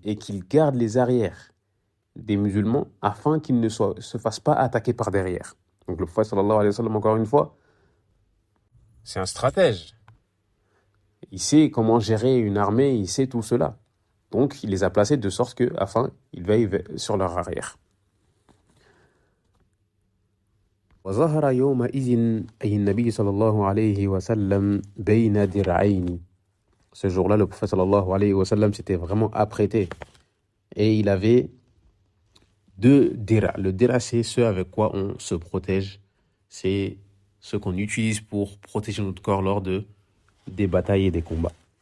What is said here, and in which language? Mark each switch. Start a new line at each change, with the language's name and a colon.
French: Et qu'ils gardent les arrières des musulmans afin qu'ils ne se fassent pas attaquer par derrière. Donc le prophète sallallahu alayhi wa sallam, encore une fois, c'est un stratège. Il sait comment gérer une armée, il sait tout cela. Donc il les a placés de sorte que, afin qu'ils veillent sur leur arrière.
Arabic: وظهر يومئذ أي النبي صلى الله عليه وسلم بين درعين.
French: Ce jour-là, le prophète sallallahu alayhi wa sallam s'était vraiment apprêté. Et il avait 2 dira. Le dira, c'est ce avec quoi on se protège. C'est ce qu'on utilise pour protéger notre corps lors des batailles et des combats.